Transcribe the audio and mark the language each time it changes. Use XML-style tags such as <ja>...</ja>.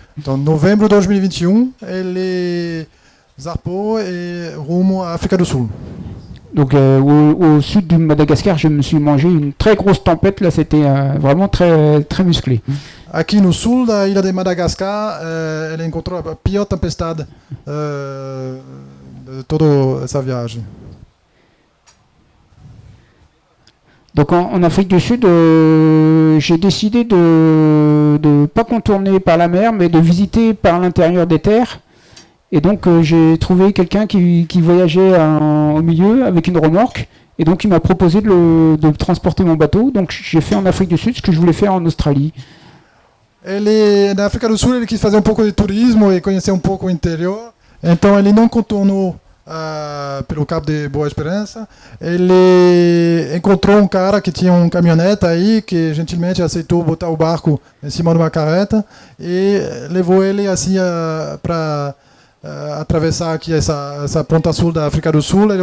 <pt>Então, novembro de 2021, ele zarpou e rumo à África do Sul.</pt> <fr>Donc au sud du Madagascar, je me suis mangé une très grosse tempête. Là, c'était vraiment très, très musclé.</fr> <pt>Aqui no sul da ilha de Madagascar, ele encontrou a pior tempestade de toda essa viagem.</pt> <fr>Donc en Afrique du Sud, j'ai décidé de ne pas contourner par la mer, mais de visiter par l'intérieur des terres. Et donc j'ai trouvé quelqu'un qui voyageait au milieu avec une remorque. Et donc il m'a proposé de transporter mon bateau. Donc j'ai fait en Afrique du Sud ce que je voulais faire en Australie.</fr> <pt>Na África do Sul ele quis fazer um pouco de turismo e conhecer um pouco o interior. Então ele não contornou pelo Cabo de Boa Esperança. Ele encontrou um cara que tinha um caminhonete aí, que gentilmente aceitou botar o barco em cima de uma carreta e levou ele assim para atravessar aqui essa ponta sul da África do Sul.</pt>